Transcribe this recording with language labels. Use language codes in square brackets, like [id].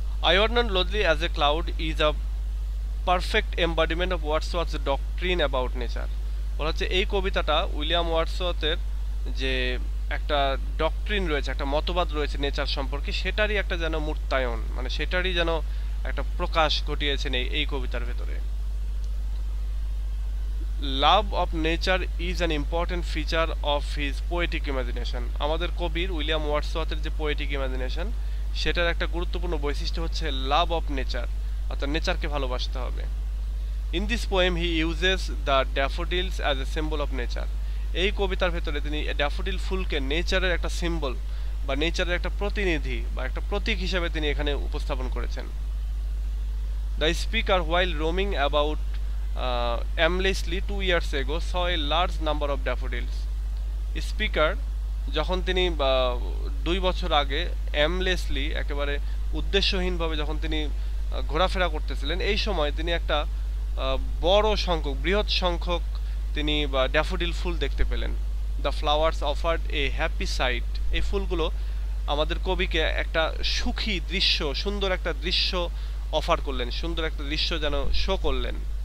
[en] I wonder lonely as a cloud is a perfect embodiment of Wordsworth's doctrine about nature. [bn] বলা হচ্ছে এই কবিতাটা William ওয়ার্ডসওয়ার্থের যে একটা ডক্ট্রিন রয়েছে, একটা মতবাদ রয়েছে নেচার সম্পর্কে, সেটারই একটা যেন মূর্তায়ন, মানে সেটারই যেন একটা প্রকাশ ঘটিয়েছেন এই কবিতার ভেতরে। [en] Love of nature is an important feature of his poetic imagination. [bn] আমাদের কবির উইলিয়াম ওয়ার্ডসওয়ার্থের যে পোয়েটিক ইমাজিনেশন, সেটার একটা গুরুত্বপূর্ণ বৈশিষ্ট্য হচ্ছে লাভ অফ নেচার, অর্থাৎ নেচারকে ভালোবাসতে হবে। [en] In this poem he uses the daffodils as a symbol of nature. [bn] এই কবিতার ভেতরে তিনি ড্যাফোডিল ফুলকে নেচারের একটা সিম্বল বা নেচারের একটা প্রতিনিধি বা একটা প্রতীক হিসেবে তিনি এখানে উপস্থাপন করেছেন। [en] The speaker while roaming about aimlessly 2 years ago saw a large number of daffodils. [bn] Speaker যখন তিনি 2 বছর আগে অ্যামলেসলি, একেবারে উদ্দেশ্যহীনভাবে যখন তিনি ঘোরাফেরা করতেছিলেন, এই সময় তিনি একটা বড় সংখ্যক, বৃহৎ সংখ্যক তিনি বা ড্যাফোডিল ফুল দেখতে পেলেন। [en] The flowers offered a happy sight. [bn] এই ফুলগুলো আমাদের কবিকে একটা সুখী দৃশ্য, সুন্দর একটা দৃশ্য অফার করলেন, সুন্দর একটা দৃশ্য যেন শো করলেন।